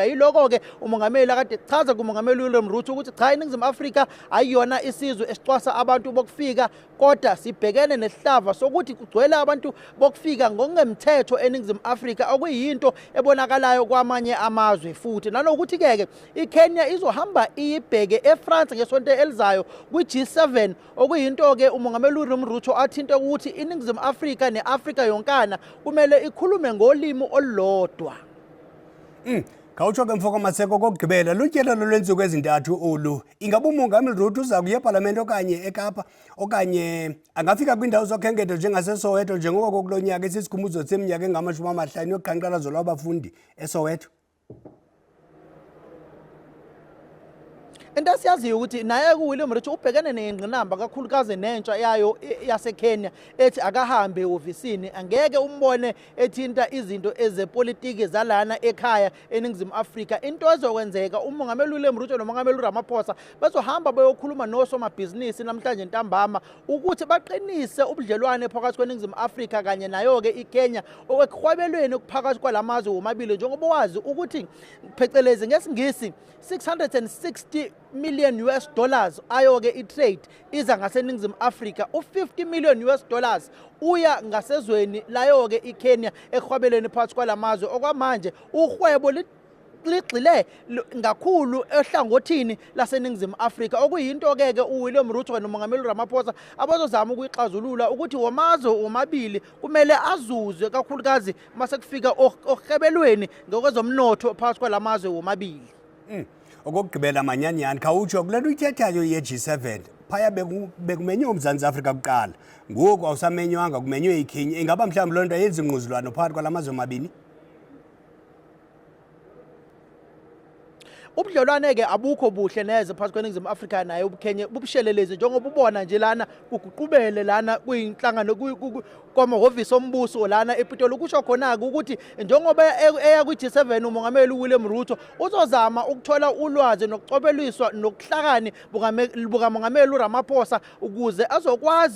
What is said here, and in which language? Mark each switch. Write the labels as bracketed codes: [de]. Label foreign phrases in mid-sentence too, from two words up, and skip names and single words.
[zu] Yiloko ke umongameli akade chaza kumongameli uWilliam Ruto ukuthi cha eningizimu Afrika ayiyona isizwe esicwasa abantu bokufika kodwa sibhekene nesihlava sokuthi kugcwele abantu bokufika ngokungemthetho eningizimu Afrika okuyinto ebonakalayo kwamanye amazwe futhi nanokuthi ke iKenya izohamba iyibheke eFrance ngesonto elizayo kwi-G7 okuyinto ke umongameli uWilliam Ruto athinte ukuthi iningizimu Afrika neAfrika yonkana kumele ikhulume ngolimi olulodwa. [xh] Khawutsho ke mfoko Maseko kokugqibela lutyelelo lwensuku ezintathu olu ingabe umongameli Ruto uza kuya eParliament okanye eKapa okanye angafika kwindawo zokhenketho njengaseSoweto njengoko kulonyaka esisikhumbuzo seminyaka engama-50 yokuqhankqalazo lwabafundi eSoweto. [zu] Into siyaziyo ukuthi naye uWilliam Ruto ubhekene nengqinamba kakhulukazi nentsha yayo yaseKenya ethi akahambe ehofisini angeke umbone ethinta izinto ezepolitiki zalana ekhaya eningizimu Afrika. Into ezokwenzeka umongameli uWilliam Ruto nomongameli uRamaphosa bazohamba bayokhuluma nosomabhizinisi namhlanje ntambama ukuthi baqinise ubudlelwane phakathi kweningizimu Afrika kanye nayo ke iKenya okuhwabelweni phakathi kwalamazwe omabili njengoba wazi ukuthi phecelezi ngesingisi 660 [en] million US dollars [zu] ayo ke itrade iza ngaseningizimu Afrika u50 [en] million US dollars [zu] uya ngasezweni layo ke iKenya ehwabeleni phakathi kwalamazwe okwamanje uhwebo ligxile ngakhulu ehlangothini laseningizimu Afrika okuyinto ke uWilliam Ruto nomongameli uRamaphosa abazozama ukuyixazulula ukuthi wamazwe omabili kumele azuze kakhulukazi mase kufika ohebelweni ngokwezomnotho phakathi kwalamazwe omabili. [xh] Okugqibela manyanyani khawutsho kule nto uyithethayo ye-G7 phaya bekumenywe uMzantsi Afrika kuqala ngoku awusamenywanga kumenywe iKenya ingaba mhlawumbi loo nto yenza ingquzulwano phakathi kwalamazwe amabini. [zu] Ubudlelwane ke abukho buhle neze phakathi kweningizimu Afrika naye uKenya bubushelelezi njengoba ubona nje lana kuguqubele lana kuyinhlangano kwamahhovisi ombuso lana ePitoli kusho khona ukuthi njengoba eya kwi-G7 umongameli uWilliam Ruto uzozama ukuthola ulwazi nokucobeliswa nokuhlakani bukamongameli uRamaphosa ukuze azokwazi